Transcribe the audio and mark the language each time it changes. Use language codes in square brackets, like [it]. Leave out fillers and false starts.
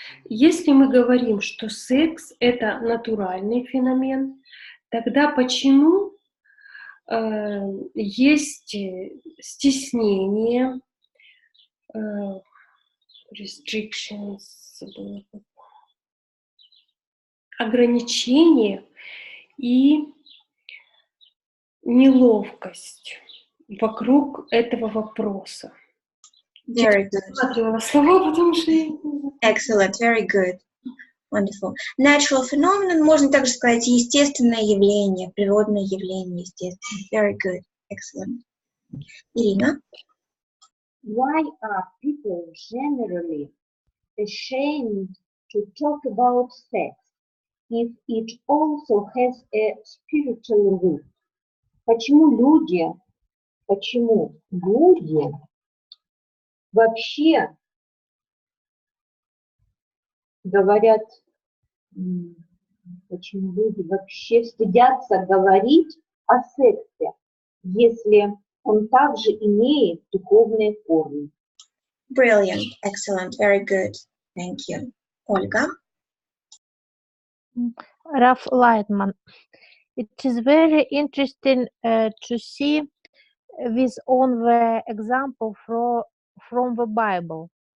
[ru] Если мы говорим, что секс – это натуральный феномен, тогда почему есть стеснение, restrictions, ограничения и неловкость вокруг этого вопроса? [en] Very good. Excellent, very good. Wonderful. Natural phenomenon, [ru] можно также сказать естественное явление, природное явление, естественное. [en] Very good, excellent. Irina? Why are people generally ashamed to talk about sex if it also has a spiritual root? [ru] Почему люди вообще говорят, почему люди вообще стыдятся говорить о сексе, если он также имеет духовные корни. [en] Brilliant, excellent, very good. Thank you. Ольга? Ralph Lightman. It is very interesting to see this on the example from the Bible.